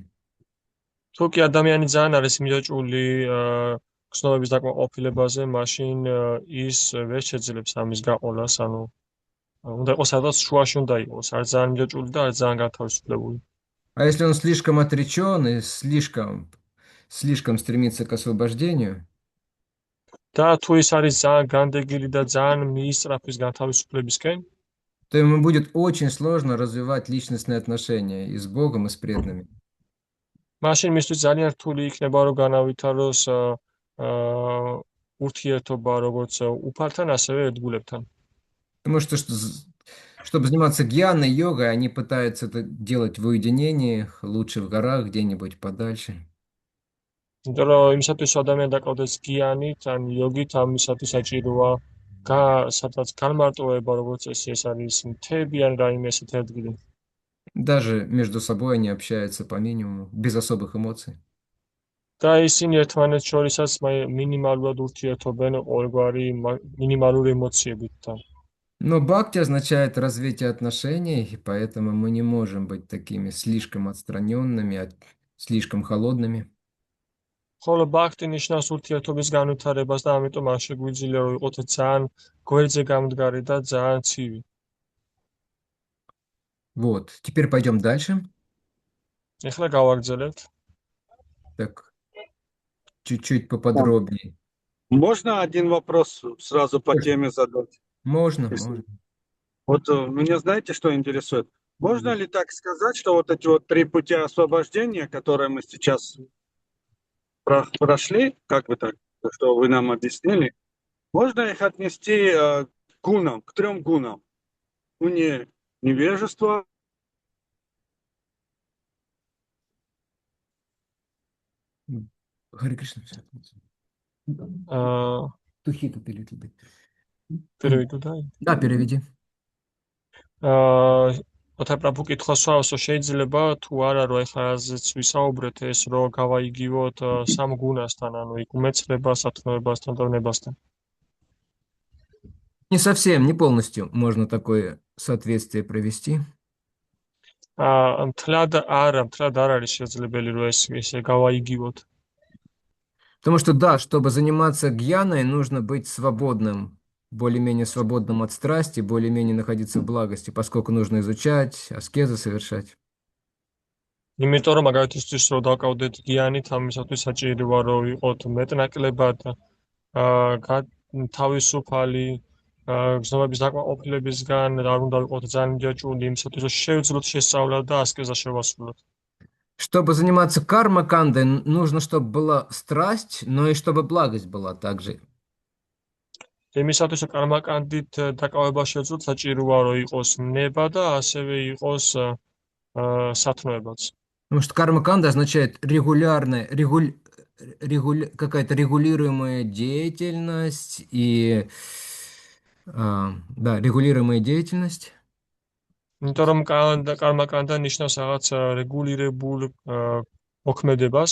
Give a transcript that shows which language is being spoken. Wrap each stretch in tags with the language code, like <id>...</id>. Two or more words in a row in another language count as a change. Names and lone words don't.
<ka>თუ კი ადამიანი ძალიან არის მიჯაჭვული გრძნობების დაკმაყოფილებაზე, მაშინ ის ვერ შეძლებს ამის გაყოლას, ანუ უნდა იყოს სადაც შუაში უნდა იყოს, არ ძალიან მიჯაჭვული და არ ძალიან გათავისუფლებული.</ka> <ru>А если он слишком отречен и слишком стремится к освобождению,</ru> <ka>და თუ ის არის ძალიან განდეგილი და ძალიან მიისწრაფის განთავისუფლებისკენ,</ka> <ru>то ему будет очень сложно развивать личностные отношения и с Богом, и с преданными.</ru> <ka>მაშინ მისთვის ძალიან რთული იქნება რომ განავითაროს ურთიერთობა როგორც უფალთან, ასევე ერთგულებთან.</ka> <ru>Потому что, чтобы заниматься гьяной, йогой, они пытаются это делать в уединении, лучше в горах, где-нибудь подальше.</ru> <ka>იმიტომ რომ იმისათვის ადამიანი დაკავდეს გიანით ან იოგით, ამისათვის საჭიროა სადაც განმარტოება, როგორც ეს არის მთები ან რაიმე ესეთი ადგილი.</ka> <ru>Даже между собой они общаются по минимуму, без особых эмоций.</ru> <ka>და ისინი ერთმანეთს შორისაც მინიმალურად ურთიერთობენ ყოველგვარი მინიმალური ემოციებით.</ka> <ru>Но бхакти означает развитие отношений, и поэтому мы не можем быть такими слишком отстраненными, слишком холодными.</ru> <ka>ხოლო ბაქტი ნიშნავს ურთიერთობის განვითარებას და ამიტომ არ შეგვიძლია რომ იყოთ ძალიან გვერდზე გამდგარი და ძალიან ცივი.</ka> <ru>Вот, теперь пойдем дальше.</ru> <ka>ეხლა გავაგრძელებთ.</ka> <ru>Так, чуть-чуть поподробнее. Можно один вопрос сразу по теме задать? Можно, Если- можно. Вот меня знаете, что интересует? Можно ли так сказать, что вот эти вот 3 пути освобождения, которые мы сейчас прошли, как бы так, что вы нам объяснили, можно их отнести к гунам, к 3 гунам? Ну, невежество, Харе Кришна. Тухит это</ru> <en>little bit.</en> <ru>переведу და Да, переведи.</ru> <ka>ოთარ პრაბჰუ კითხავს რომ შეიძლება თუ არა რომ ეხლა ასეც ვისაუბრეთ ეს რომ გავაიგივოთ სამ გუნასთან, ანუ იქ უმეცრებას, ათნოებასთან და ნებასთან.</ka> <ru>Не совсем, не полностью можно такое соответствие провести.</ru> <ka>მთლად არ არის შესაძლებელი, რომ ესე გავაიგივოთ.</ka> <ru>Потому что, да, чтобы заниматься гьяной, нужно быть свободным, более-менее свободным от страсти, более-менее находиться в благости, поскольку нужно изучать, аскезы совершать.</ru> <ka>იმიტომ რომ მაგალითისთვის რომ დავკავდეთ გიანით, ამისათვის საჭიროა რომ ვიყოთ მეტნაკლებად თავისუფალი გზნობების დაკმაყოფილებისგან, არ უნდა ვიყოთ ძალიან ჯაჭვული, იმისათვის რომ შევძლოთ შესწავლა და ასკეზა შევასრულოთ.</ka> <ru>Чтобы заниматься карма-кандой, нужно, чтобы была страсть, но и чтобы благость была также.</ru> <ka>იმისათვის რომ კარმაკანდით დაკავება შევძლოთ, საჭიროა რომ იყოს ნება და ასევე იყოს სათნოებაც.</ka> <ru>Потому что карма-канда означает какая-то регулируемая деятельность и да, регулируемая деятельность.</ru> <ka>იმიტომ რომ კარმაკანდა ნიშნავს რაღაც რეგულირებულ მოქმედებას.</ka>